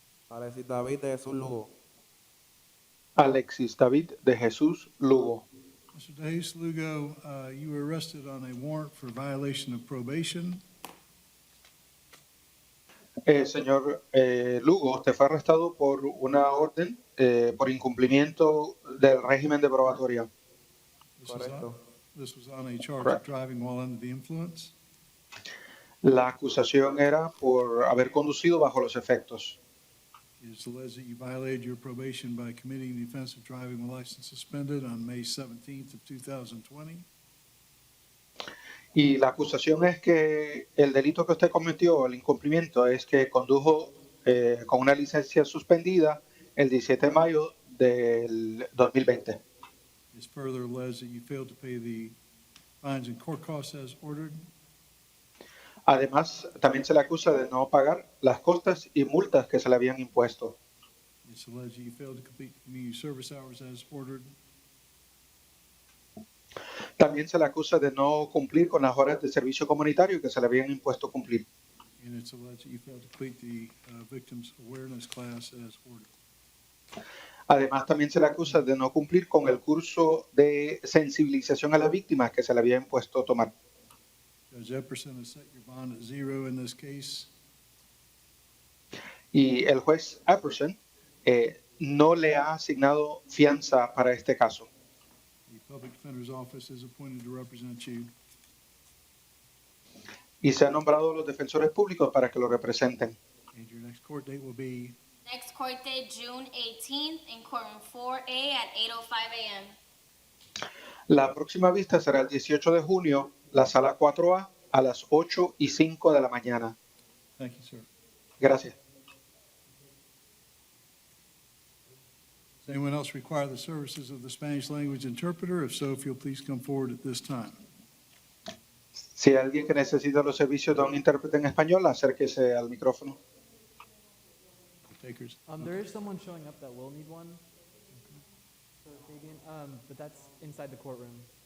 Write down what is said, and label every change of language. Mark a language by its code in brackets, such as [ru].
[en] Alexis David de Jesus Lugo. Alexis David de Jesus Lugo. Mr. De Jesus Lugo, you were arrested on a warrant for violation of probation. [es] Señor Lugo, usted fue arrestado por una orden por incumplimiento del régimen de probatoria. [en] This was on a charge of driving while under the influence. [es] La acusación era por haber conducido bajo los efectos. [en] It's alleged that you violated your probation by committing the offense of driving with license suspended on May 17th of 2020. [es] Y la acusación es que el delito que usted cometió, el incumplimiento, es que condujo con una licencia suspendida el 17 de mayo del 2020. [en] It's further alleged that you failed to pay the fines and court costs as ordered. [es] Además, también se le acusa de no pagar las costas y multas que se le habían impuesto. [en] It's alleged that you failed to complete community service hours as ordered. [es] También se le acusa de no cumplir con las horas de servicio comunitario que se le habían impuesto cumplir. [en] And it's alleged that you failed to complete the victims awareness class as ordered. [es] Además, también se le acusa de no cumplir con el curso de sensibilización a las víctimas que se le había impuesto tomar. [en] Judge Epperson has set your bond at 0 in this case. [es] Y el juez Epperson no le ha asignado fianza para este caso. [en] The Public Defender's Office is appointed to represent you. [es] Y se han nombrado los defensores públicos para que lo representen. [en] And your next court date will be Next court date, June 18th, in courtroom 4A at 8:05 a.m. [es] La próxima vista será el 18 de junio, la sala 4A, a las 8:05 de la mañana. [en] Thank you, sir. [es] Gracias. [en] Does anyone else require the services of the Spanish language interpreter? If so, if you'll please come forward at this time. [es] Si hay alguien que necesita los servicios de un intérprete en español, acérquese al micrófono. [en] Takers. There is someone showing up that will need one for Fabian, but that's inside the courtroom.